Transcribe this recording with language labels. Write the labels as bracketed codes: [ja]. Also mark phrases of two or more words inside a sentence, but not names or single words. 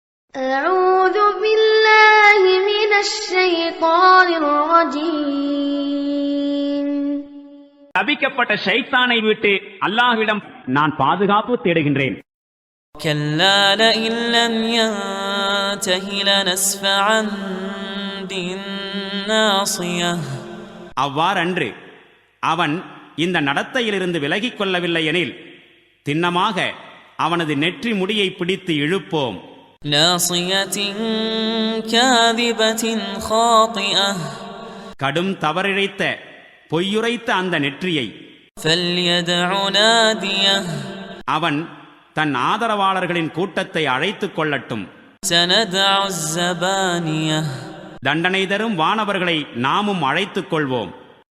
[ar] أعوذ بالله من الشيطان الرجيم. [ta] சபிக்கப்பட்ட ஷைத்தானை விட்டு அல்லாஹ்விடம் நான் பாதுகாப்பு தேடுகின்றேன். [ar] كلا لئن لم ينته لنسفعا بالناصية. [ta] அவ்வாறன்று அவன் இந்த நடத்தையிலிருந்து விலகிக் கொள்ளவில்லை எனில் திண்ணமாக அவனது நெற்றி முடியை பிடித்து இழுப்போம். [ar] ناصية كاذبة خاطئة. [ta] கடும் தவறிழைத்த பொய்யுரைத்த அந்த நெற்றியை [ar] فليدع ناديه. [ta] அவன் தன் ஆதரவாளர்களின் கூட்டத்தை அழைத்துக் கொள்ளட்டும். [ar] سندع الزبانية. [ta] தண்டனை தரும் வானவர்களை நாமும் அழைத்துக் கொள்வோம்.